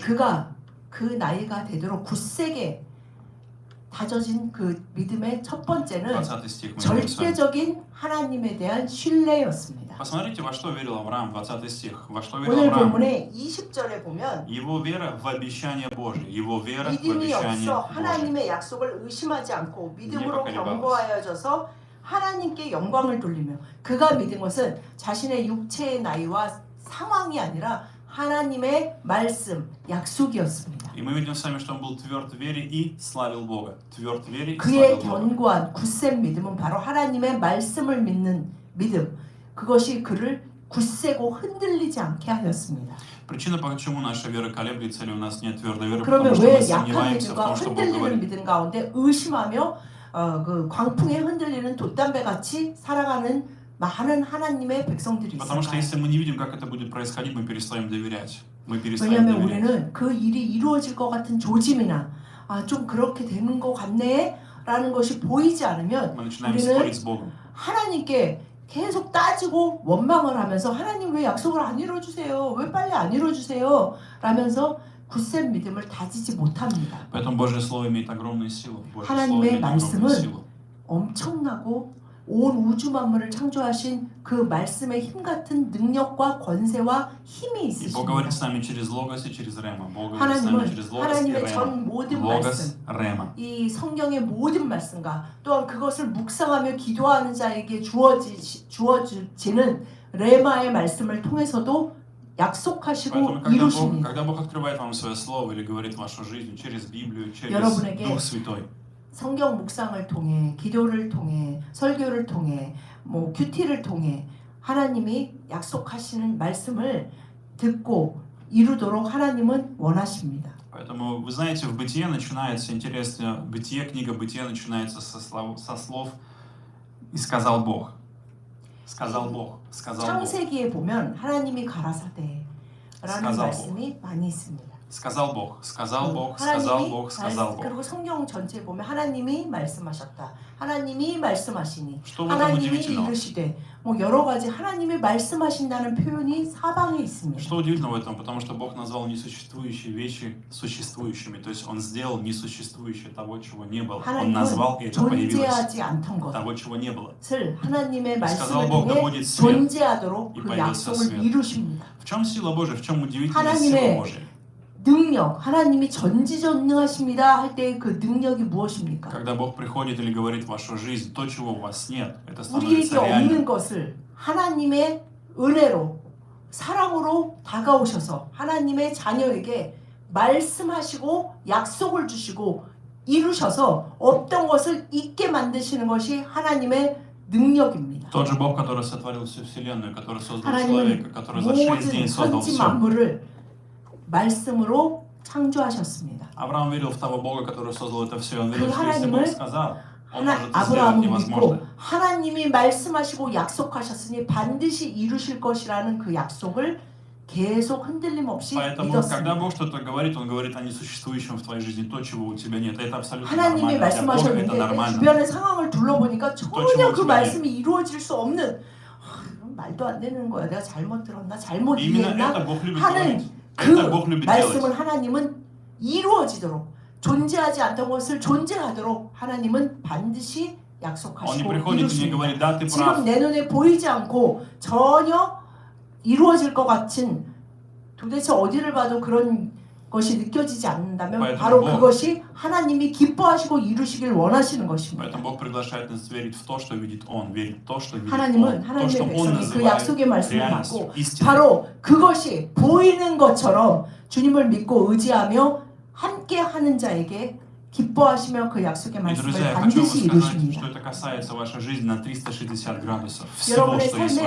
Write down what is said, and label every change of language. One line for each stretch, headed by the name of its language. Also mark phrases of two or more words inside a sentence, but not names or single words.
Korean: 그가 그 나이가 되도록 굳세게 다져진 그 믿음의 첫 번째는
Russian: 20 стих мы видим с вами.
Korean: 절대적인 하나님에 대한 신뢰였습니다.
Russian: Посмотрите, во что верил Авраам, 20 стих. Во что верил
Korean: 오늘
Russian: Авраам?
Korean: 본문의 20절에 보면
Russian: Его вера в обещание Божье. Его вера в
Korean: 믿음이
Russian: обещание
Korean: 없어
Russian: Божье.
Korean: 하나님의 약속을 의심하지 않고 믿음으로 네, 견고하여져서 하나님께 영광을 돌리며 그가 믿은 것은 자신의 육체의 나이와 상황이 아니라 하나님의 말씀, 약속이었습니다.
Russian: И мы видим с вами, что он был тверд в вере и славил Бога. Тверд в вере и
Korean: 그의
Russian: славил Бога.
Korean: 견고한 굳센 믿음은 바로 하나님의 말씀을 믿는 믿음. 그것이 그를 굳세고 흔들리지 않게 하였습니다.
Russian: Причина, почему наша вера колеблется или у нас нет твердой веры,
Korean: 그러면
Russian: потому что мы
Korean: 왜 약한
Russian: сомневаемся в
Korean: 믿음과
Russian: том, что Бог
Korean: 흔들리는
Russian: говорит.
Korean: 믿음 가운데 의심하며 그 광풍에 흔들리는 돛담배 같이 살아가는 많은 하나님의 백성들이
Russian: Потому что
Korean: 있을까요?
Russian: если мы не видим, как это будет происходить, мы перестаем доверять. Мы перестаем
Korean: 왜냐하면
Russian: доверять.
Korean: 우리는 그 일이 이루어질 것 같은 조짐이나 좀 그렇게 되는 것 같네 라는 것이 보이지 않으면
Russian: Мы начинаем
Korean: 우리는
Russian: спорить с Богом.
Korean: 하나님께 계속 따지고 원망을 하면서 하나님 왜 약속을 안 이루어주세요? 왜 빨리 안 이루어주세요? 라면서 굳센 믿음을 다지지 못합니다.
Russian: Поэтому Божье Слово имеет огромную силу. Божье Слово
Korean: 하나님의
Russian: имеет огромную
Korean: 말씀은
Russian: силу.
Korean: 엄청나고 온 우주 만물을 창조하신 그 말씀의 힘 같은 능력과 권세와 힘이
Russian: И Бог говорит
Korean: 있으십니다.
Russian: с нами через Логос и через Рема. Бог говорит с нами
Korean: 하나님은
Russian: через Логос и
Korean: 하나님의
Russian: Рема.
Korean: 전 모든
Russian: Логос,
Korean: 말씀,
Russian: Рема.
Korean: 이 성경의 모든 말씀과 또한 그것을 묵상하며 기도하는 자에게 주어지는 레마의 말씀을 통해서도 약속하시고
Russian: Поэтому,
Korean: 이루십니다.
Russian: когда Бог открывает вам свое Слово или говорит в вашу жизнь через Библию, через
Korean: 여러분에게
Russian: Дух Святой,
Korean: 성경 묵상을 통해, 기도를 통해, 설교를 통해, 큐티를 통해 하나님이 약속하시는 말씀을 듣고 이루도록 하나님은 원하십니다.
Russian: Поэтому, вы знаете, в Бытие начинается, интересно, Бытие, книга Бытие начинается со слов «И сказал Бог». Сказал Бог. Сказал Бог.
Korean: 창세기에 보면 하나님이 가라사대라는
Russian: сказал
Korean: 말씀이 많이 있습니다.
Russian: Сказал Бог. Сказал Бог. Сказал
Korean: 하나님이
Russian: Бог. Сказал Бог.
Korean: 그리고 성경 전체에 보면 하나님이 말씀하셨다. 하나님이 말씀하시니
Russian: Что в этом
Korean: 하나님이
Russian: удивительного?
Korean: 이르시되 뭐 여러 가지 하나님이 말씀하신다는 표현이 사방에 있습니다.
Russian: Что удивительно в этом? Потому что Бог назвал несуществующие вещи существующими. То есть Он сделал несуществующее того, чего не было. Он назвал, и это появилось.
Korean: 존재하지 않던
Russian: Того, чего не было.
Korean: 것을 하나님의
Russian: сказал
Korean: 말씀을
Russian: Бог, да
Korean: 통해
Russian: будет свет.
Korean: 존재하도록
Russian: И
Korean: 그
Russian: появился
Korean: 약속을
Russian: свет.
Korean: 이루십니다.
Russian: В чем сила Божия? В чем удивительная
Korean: 하나님의
Russian: сила Божия?
Korean: 능력, 하나님이 전지전능하십니다 할 때 그 능력이 무엇입니까?
Russian: Когда Бог приходит или говорит в вашу жизнь, то, чего у вас нет, это
Korean: 우리에게
Russian: становится реальным.
Korean: 없는 것을 하나님의 은혜로 사랑으로 다가오셔서 하나님의 자녀에게 말씀하시고 약속을 주시고 이루셔서 없던 것을 있게 만드시는 것이 하나님의 능력입니다.
Russian: Тот же Бог, который сотворил всю вселенную, который создал
Korean: 하나님은
Russian: человека, который за 6 дней
Korean: 모든
Russian: создал
Korean: 천지
Russian: все.
Korean: 만물을 말씀으로 창조하셨습니다.
Russian: Авраам верил в того Бога, который создал это все. Он
Korean: 그
Russian: верил, что если
Korean: 하나님을
Russian: Бог сказал, Он может это сделать
Korean: 아브라함은
Russian: невозможно.
Korean: 믿고 하나님이 말씀하시고 약속하셨으니 반드시 이루실 것이라는 그 약속을 계속 흔들림 없이
Russian: Поэтому, когда
Korean: 믿었습니다.
Russian: Бог что-то говорит, Он говорит о несуществующем в твоей жизни, то, чего у тебя нет. Это абсолютно
Korean: 하나님이
Russian: нормально. Для Бога это
Korean: 말씀하셨는데 내
Russian: нормально.
Korean: 주변의 상황을 둘러보니까 전혀
Russian: чего
Korean: 그
Russian: у тебя
Korean: 말씀이 이루어질 수 없는 이건 말도 안 되는 거야. 내가 잘못 들었나? 잘못
Russian: Именно
Korean: 이해했나?
Russian: это Бог любит
Korean: 하는
Russian: говорить.
Korean: 그
Russian: Это Бог любит делать.
Korean: 말씀을 하나님은 이루어지도록 존재하지 않던 것을 존재하도록 하나님은 반드시
Russian: Он не
Korean: 약속하시고
Russian: приходит и не
Korean: 이루십니다.
Russian: говорит, да, ты
Korean: 지금
Russian: прав.
Korean: 내 눈에 보이지 않고 전혀 이루어질 것 같은 도대체 어디를 봐도 그런 것이 느껴지지 않는다면
Russian: поэтому
Korean: 바로
Russian: Бог-
Korean: 그것이 하나님이 기뻐하시고 이루시길 원하시는 것입니다.
Russian: Поэтому Бог приглашает нас верить в то, что видит Он, верить в то, что видит
Korean: 하나님은
Russian: Он, то,
Korean: 하나님의
Russian: что Он
Korean: 백성이 그
Russian: называет
Korean: 약속의 말씀을
Russian: реальностью,
Korean: 받고
Russian: истиной.
Korean: 바로 그것이 보이는 것처럼 주님을 믿고 의지하며 함께 하는 자에게 기뻐하시며 그 약속의
Russian: И,
Korean: 말씀을
Russian: друзья, я хочу вам
Korean: 반드시
Russian: сказать,
Korean: 이루십니다.
Russian: что это касается вашей жизни на 360 градусов. Всего,
Korean: 여러분의
Russian: что есть в